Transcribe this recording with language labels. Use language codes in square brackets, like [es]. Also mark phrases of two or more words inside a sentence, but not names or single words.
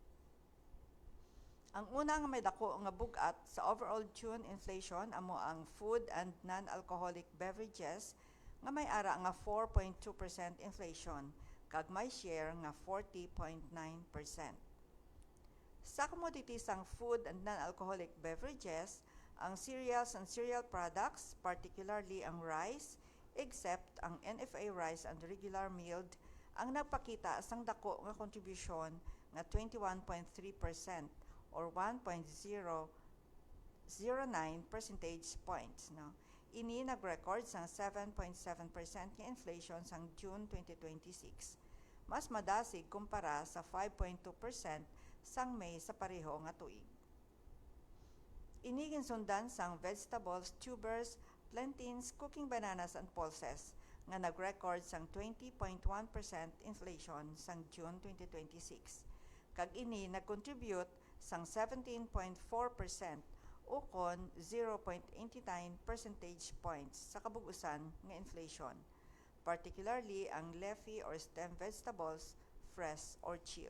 [hil] Ang una nga may dako nga bugat sa [en] overall June inflation [hil] amo ang [en] food and non-alcoholic beverages [hil] nga may ara nga 4.2% inflation kag may share nga 40.9%. Sa commodities sang [en] food and non-alcoholic beverages, [hil] ang [en] cereals and cereal products, particularly [hil] ang rice, except ang [en] NFA rice and regular milled, [hil] ang nagpakita sang dako nga kontribusyon nga 21.3% or [en] 1.009 percentage points. [hil] No? Ini nag-record sang 7.7% nga inflation sang June 2026. Mas madasig kumpara sa 5.2% sang May sa pareho nga tuig. Ini ginsundan sang [en] vegetables, tubers, plantains, cooking bananas, and pulses [hil] nga nag-record sang 20.1% inflation sang June 2026. Kag ini nag-contribute sang 17.4% ukon [en] 0.89 percentage points [hil] sa kabugusan nga inflation, particularly ang [en] leafy or stem vegetables, fresh or chilled.